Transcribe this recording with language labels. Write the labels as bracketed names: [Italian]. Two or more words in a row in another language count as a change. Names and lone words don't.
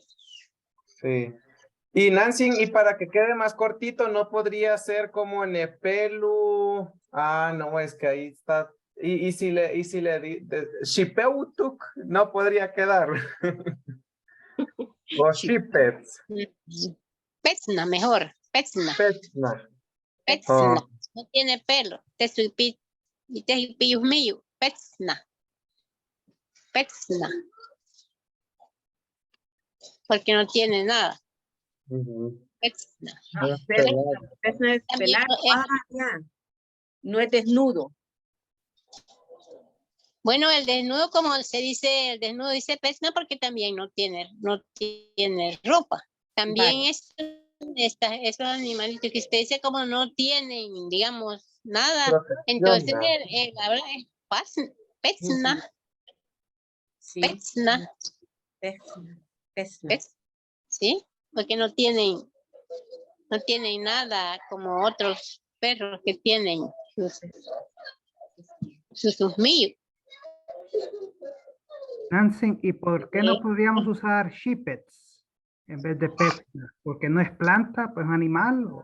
[Spanish] Sí. Y Nancy, y para que quede más cortito, no podría ser como Nepelu. Ah, no, es que ahí está. Y si Shipeutuk, no podría quedar. O Shipets. Petsna, mejor. Petsna. Petsna. Petsna. Oh, No tiene pelo. [Pipil] Tesuipi yusmiyu. Petsna. [Spanish] Petsna. Porque no tiene nada. ujú. Petsna. Es Pero pelado. eso es También pelado. no es- Ya. No es desnudo. bueno, el desnudo, como se dice, el desnudo dice petsna porque también no tiene ropa. También Vale. esos animalitos que usted dice como no tienen, digamos, nada. Protección, Entonces, vea. habla es petsna. Sí. Petsna. Pezna. Pezna. ¿Ves? ¿Sí? Porque no tienen nada como otros perros que tienen sus millos. Nancy, ¿y por qué no Sí. podríamos usar Shepherds en vez de pets? Porque no es planta, pues animal.